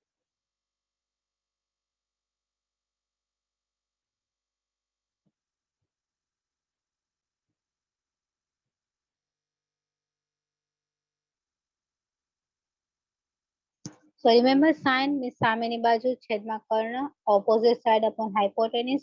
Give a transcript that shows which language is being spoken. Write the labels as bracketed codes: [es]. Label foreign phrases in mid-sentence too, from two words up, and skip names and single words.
[en] So remember sine means [gu] સામેની બાજુ છેદમાં કર્ણ, [en] opposite side upon hypotenuse.